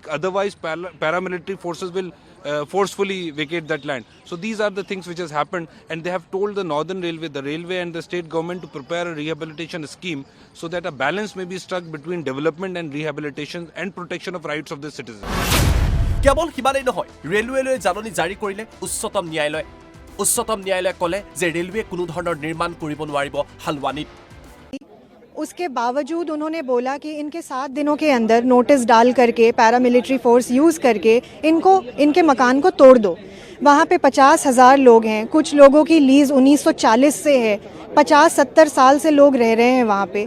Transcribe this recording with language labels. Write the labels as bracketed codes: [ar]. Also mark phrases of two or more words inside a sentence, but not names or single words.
[en] Otherwise, paramilitary forces will forcefully vacate that land. So these are the things which has happened, and they have told the Northern Railway, the railway and the state government to prepare a rehabilitation scheme so that a balance may be struck between development and rehabilitation and protection of rights of the citizens. [as] কেৱল সিমানেই নহয়, ৰেলৱেলৈ জাননী জাৰি কৰিলে উচ্চতম ন্যায়ালয়ে। উচ্চতম ন্যায়ালয়ে ক'লে যে ৰেলৱে কোনো ধৰণৰ নিৰ্মাণ কৰিব নোৱাৰিব হালৱানীত। [hi] उसके बावजूद उन्होंने बोला कि इनके 7 दिनों के अंदर नोटिस डाल करके [en] paramilitary force use [hi] करके इनके मकान को तोड़ दो। वहाँ पे 50,000 लोग हैं, कुछ लोगों की लीज़ 1940 से है, 50-70 साल से लोग रह रहे हैं वहाँ पे।